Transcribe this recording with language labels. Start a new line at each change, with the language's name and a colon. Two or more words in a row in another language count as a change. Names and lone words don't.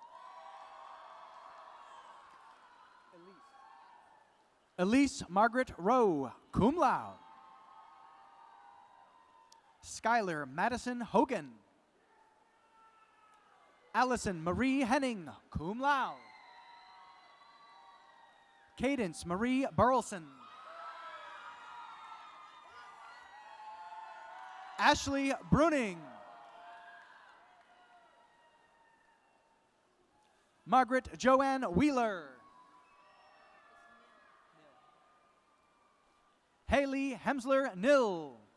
English: Elise Margaret Rowe,
Latin: cum laude.
English: Skylar Madison Hogan. Allison Marie Henning,
Latin: cum laude.
English: Cadence Marie Burleson. Ashley Bruning. Margaret Joanne Wheeler. Haley Hemsler Nill.